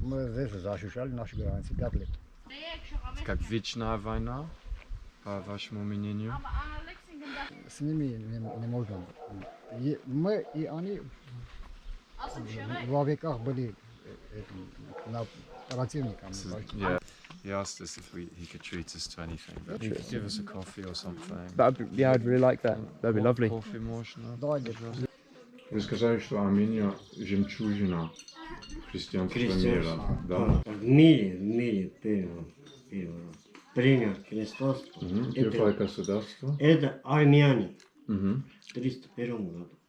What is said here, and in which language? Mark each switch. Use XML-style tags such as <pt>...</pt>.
<ru>Мы здесь защищали наши границы 5 лет. Как вечная война, по вашему мнению? С ними не можно. Мы и они во веках были противниками.</ru> <en>Yeah. He asked us if he could treat us to anything. But he could give us a coffee or something. Yeah, I'd really like that. That'd be lovely.</en> <ru>Кофе можно? Давай, дед. Вы сказали, что Армения жемчужина христианского мира, да? В мире первый принял христианство. Первое государство. Это армяне Мгм. в 301 году.</ru>